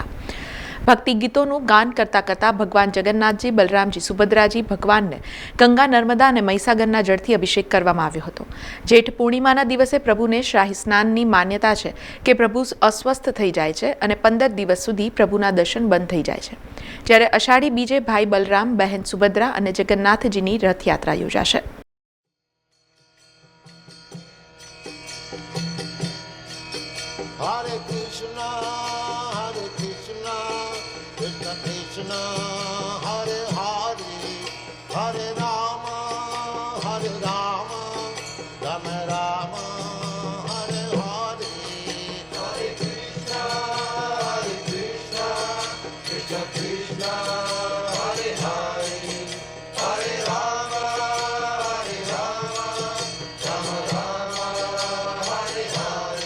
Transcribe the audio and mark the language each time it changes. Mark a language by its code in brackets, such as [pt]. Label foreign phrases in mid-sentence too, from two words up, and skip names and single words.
[gu] ભક્તિ ગીતોનું ગાન કરતા કરતા ભગવાન જગન્નાથજી, બલરામજી, સુભદ્રાજી ભગવાનને ગંગા, નર્મદા અને મહીસાગરના જળથી અભિષેક કરવામાં આવ્યો હતો। જેઠ પૂર્ણિમાના દિવસે પ્રભુને શાહી સ્નાનની માન્યતા છે કે પ્રભુ અસ્વસ્થ થઈ જાય છે અને 15 દિવસ સુધી પ્રભુના દર્શન બંધ થઈ જાય છે, જ્યારે અષાઢી બીજે ભાઈ બલરામ, બહેન સુભદ્રા અને જગન્નાથજીની રથયાત્રા યોજાશે। [sa] हरे कृष्ण, हरे कृष्ण, कृष्ण कृष्ण, हरे हरे, हरे राम, हरे राम, राम राम, हरे हरे, हरे कृष्ण, हरे कृष्ण, कृष्ण कृष्ण, हरे हरे, हरे राम, हरे राम, राम राम, हरे हरे.